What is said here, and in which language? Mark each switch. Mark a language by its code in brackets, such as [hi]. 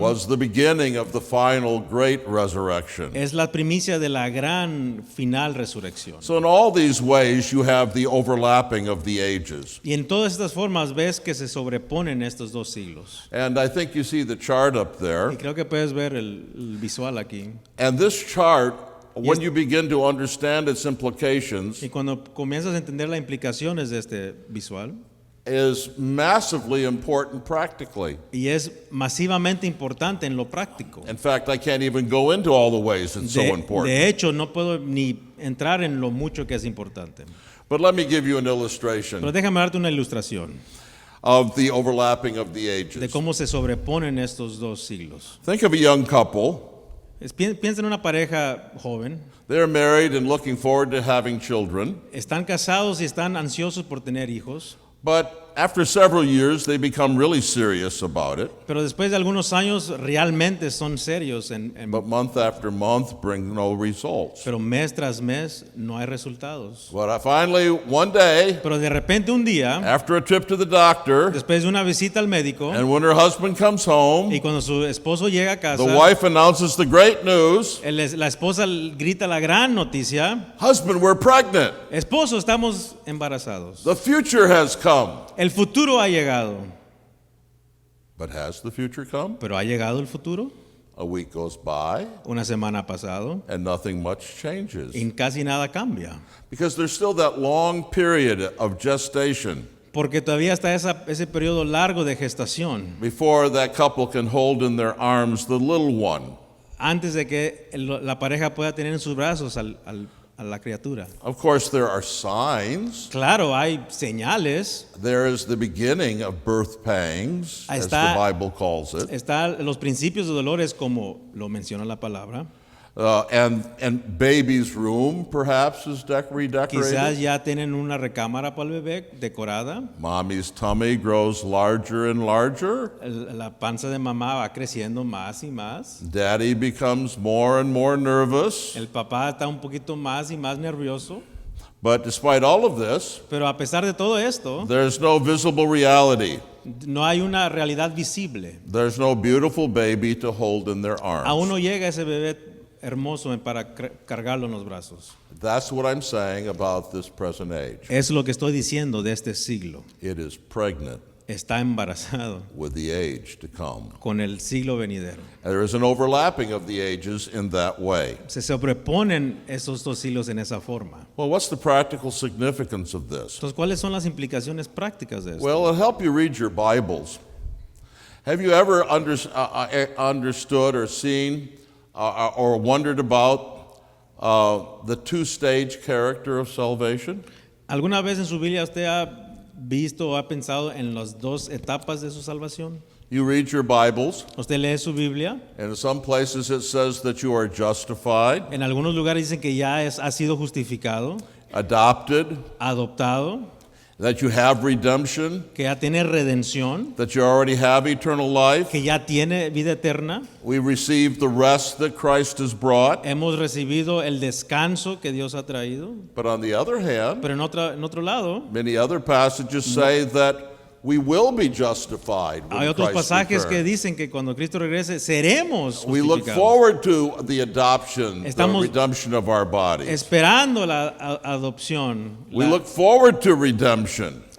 [en] was the beginning of the final great resurrection. [es] es la primicia de la gran final resurrección. [en] So in all these ways you have the overlapping of the ages. [es] Y en todas estas formas ves que se sobreponen estos dos siglos. [en] And I think you see the chart up there. [es] Y creo que puedes ver el visual aquí. [en] And this chart, when you begin to understand its implications, [es] Y cuando comienzas a entender las implicaciones de este visual, [en] is massively important practically. [es] y es masivamente importante en lo práctico. [en] In fact, I can't even go into all the ways it's so important. [es] De hecho, no puedo ni entrar en lo mucho que es importante. [en] But let me give you an [es] Pero [en] illustration [es] déjame darte una ilustración [en] of the overlapping of the [es] de [en] ages. [es] cómo se sobreponen estos dos siglos. [en] Think of a young couple. [es] Piensa en una pareja joven. [en] They're married and looking forward to having children. [es] Están casados y están ansiosos por tener hijos. [en] But after several years, they become really serious about it. [es] Pero después de algunos años realmente son serios. [en] But month after month bring no results. [es] Pero mes tras mes no hay resultados. [en] But finally, one day, [es] Pero de repente un día, [en] after a trip to the doctor, [es] después de una visita al médico, [en] and when her husband comes home, [es] y cuando su esposo llega a casa, [en] the wife announces the great news. [es] la esposa grita la gran noticia: [en] Husband, we're pregnant. [es] esposo, estamos embarazados. [en] The future has come. [es] El futuro ha llegado. [en] But has the future come? [es] Pero ha llegado el futuro. [en] A week goes by [es] Una semana ha pasado [en] and nothing much changes. [es] y casi nada cambia. [en] Because there's still that long period of gestation [es] Porque todavía está ese periodo largo de gestación [en] before that couple can hold in their arms the little one. [es] antes de que la pareja pueda tener en sus brazos a la criatura. [en] Of course, there are signs. [es] Claro, hay señales. [en] There is the beginning of birth pangs, [es] Ahí [en] as [es] está. [en] the Bible calls it. [es] Están los principios de dolores, como lo menciona la palabra. [en] And baby's room, perhaps, is [es] Quizás [en] redecorated. [es] ya tienen una recámara para el bebé decorada. [en] Mommy's tummy grows larger and larger. [es] La panza de mamá va creciendo más y más. [en] Daddy becomes more and more nervous. [es] El papá está un poquito más y más nervioso. [en] But despite all of this, [es] Pero a pesar de todo esto, [en] there's no visible reality. [es] no hay una realidad visible. [en] There's no beautiful baby to hold in their [es] Aún [en] arms. [es] no llega ese bebé hermoso para cargarlo en los brazos. [en] That's what I'm saying about this present age. [es] Es lo que estoy diciendo de este siglo. [en] It is pregnant [es] Está embarazado [en] with the age to come. [es] con el siglo venidero. [en] There is an overlapping of the ages in that way. [es] Se sobreponen esos dos siglos en esa forma. [en] Well, what's the practical significance of this? [es] Entonces, ¿cuáles son las implicaciones prácticas de esto? [en] Well, it'll help you read your Bibles. Have you ever understood or seen or wondered about the two-stage character of salvation? [es] ¿Alguna vez en su Biblia usted ha visto o ha pensado en las dos etapas de su salvación? [en] You read your Bibles, [es] Usted lee su Biblia. [en] and in some places it says that you are justified, [es] En algunos lugares dicen que ya ha sido justificado, [en] adopted, [es] adoptado, [en] that you have redemption, [es] que ya tiene redención, [en] that you already have eternal life. [es] que ya tiene vida eterna. [en] We receive the rest that Christ has brought. [es] Hemos recibido el descanso que Dios ha traído. [en] But on the other hand, [es] Pero en otro lado, [en] many other passages say that we will be justified [es] hay [en] when [es] otros [en] Christ [es] pasajes que [en] returns. [es] dicen que cuando Cristo regrese seremos [en] We look [es] justificados. [en] forward to the adoption, the [es] Estamos [en] redemption of our bodies. [es] Esperando la adopción. [en] We look forward to redemption.